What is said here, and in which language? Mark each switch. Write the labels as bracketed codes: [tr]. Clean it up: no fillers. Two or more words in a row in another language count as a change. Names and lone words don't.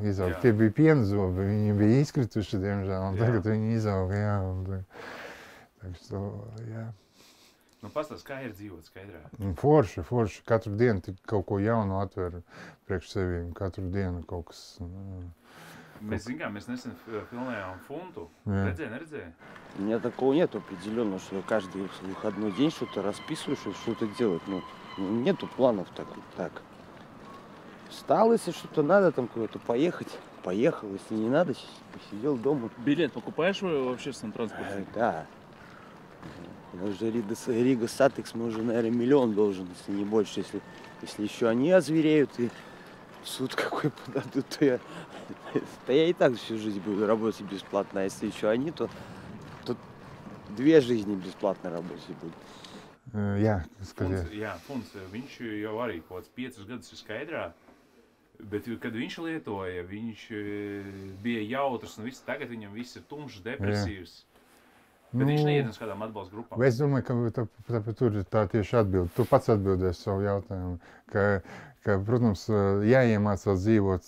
[lv] Tie bija piena zobi, viņi bija izkrituši, diemžēl, un tagad viņi izauga, jā. Jā. Nu, pastāst, kā ir dzīvot Skaidrā? Forši. Katru dienu kaut ko jaunu atver priekš sevi. Katru dienu kaut kas... Mēs nesen filmējām Funtu. Рedzēji? [ru] У меня такого нет определенно, что каждый выходной день что-то расписываешь, что-то делать. Ну, нету планов так. Встал, если что-то надо, там куда-то поехать, поехал. Если не надо, посидел дома. Билет покупаешь в общественном транспорте? Да. Уже Рига Сатекс, мы уже, наверное, 1 миллион должен, если не больше. Если еще они озвереют и в суд какой подадут, то я и так всю жизнь буду работать бесплатно. А если еще они, то 2 жизни бесплатно работать будут. [lv] Jā, skaties. Funts, viņš jau arī kaut kāds 5 gadus ir Skaidrā, bet kad viņš lietoja, viņš bija jautrs un viss, tagad viņam viss ir tumšs, depresīvs. Bet viņš neiet uz kādām atbalsta grupām. Es domāju, ka tur ir tā tieši atbilde. Tu pats atbildēsi savu jautājumu, ka protams, jāiemācās dzīvot.